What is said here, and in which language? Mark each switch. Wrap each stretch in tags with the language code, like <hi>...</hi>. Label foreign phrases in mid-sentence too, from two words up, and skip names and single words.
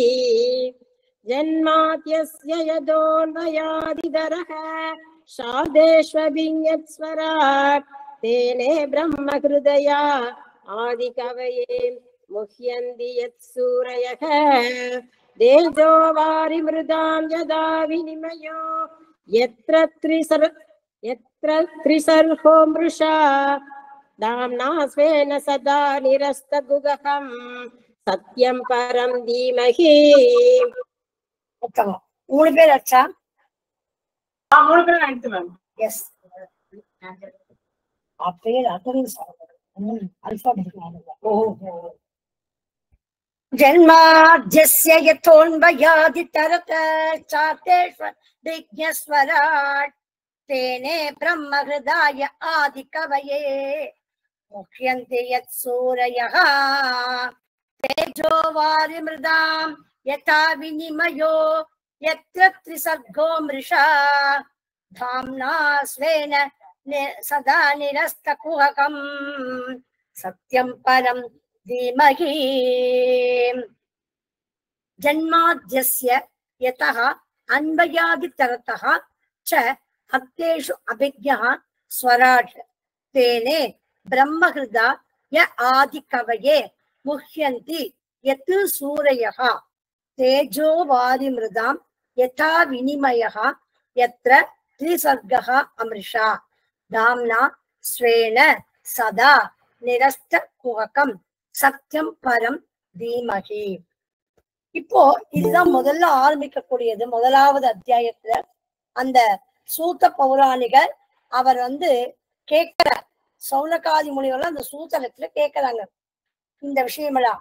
<sa>जन्माद्यस्य यतोऽन्वयादितरः चार्तेष्वभिज्ञस्वराट् तेने ब्रह्महृदया आदिकवये मुह्यन्ति यत्सूरयः तेजो वारिमृतां यथा विनिमयो यत्र त्रिसर्गो मृषा धाम्ना स्वेन सदा निरस्तकुहकं सत्यं परं धीमहि</sa> <ta>உத்தமம். 3 பேர் ஆச்சா? 3 பேர் ஆயிடுச்சு மேம். எஸ். அப்படியே அத்தனை அல்பாபெட்.</ta> <sa>ஓஹோ. जन्माद्यस्य यतोन्वयादि तरत चार्थेष्व विज्ञस्वराट् तेने ब्रह्म हृदाय आदि कवये मुह्यन्ति यत् सूरयः तेजो वारिमृताम् यथा विनिमयो यत्र त्रिसर्गो मृषा धाम्ना स्वेन सदा निरस्तकुहकम् सत्यम् परम् धीमहि जन्माद्यस्य यतः अन्वयादितरतः च हक्तेषु अभिज्ञः स्वराट् तेने ब्रह्महृदा य आदिकवये मुह्यन्ति यत् सूरयः तेजो वारिमृदां यथा विनिमयः यत्र त्रिसर्गः अमृषा धाम्ना स्वेन सदा निरस्त कुहकम् सत्यं परं धीमहि.</sa> <ta>இப்போ இதுதான் முதல்ல ஆரம்பிக்கக்கூடியது. முதலாவது அத்தியாயத்துல அந்த சூத்த பௌராணிகர் அவர் கேட்கிற சௌனகாதி முனிவர்கள் அந்த சூத்திரத்துல கேட்கிறாங்க இந்த விஷயமெல்லாம்.</ta>